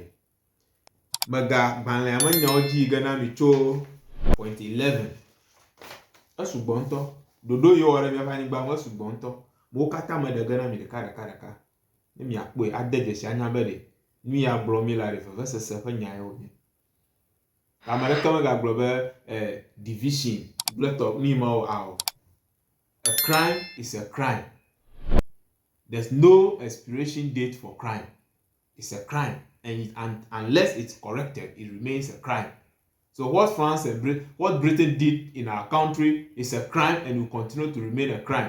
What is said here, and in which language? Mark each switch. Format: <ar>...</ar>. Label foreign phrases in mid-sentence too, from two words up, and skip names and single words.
<ee>Mega gbalẽa me nyawo dzi ge na mi tso point 11 esugbɔ ŋutɔ ɖoɖo yi wɔ ɖe miaƒe anyigba me esugbɔ ŋutɔ wo katã me ɖe ge na mi ɖeka ne miakpɔe ade dzesi anya be ɖe nu ya gblɔ mi la ɖe vevesese ƒe nya yewo nye. Ame ɖeke megagblɔ be division gblẽtɔ nu ma wo awɔ.</ee> <en>A crime is a crime. There's no expiration date for crime. It's a crime, and unless it's corrected, it remains a crime. So what France and what Britain did in our country is a crime and will continue to remain a crime.</en>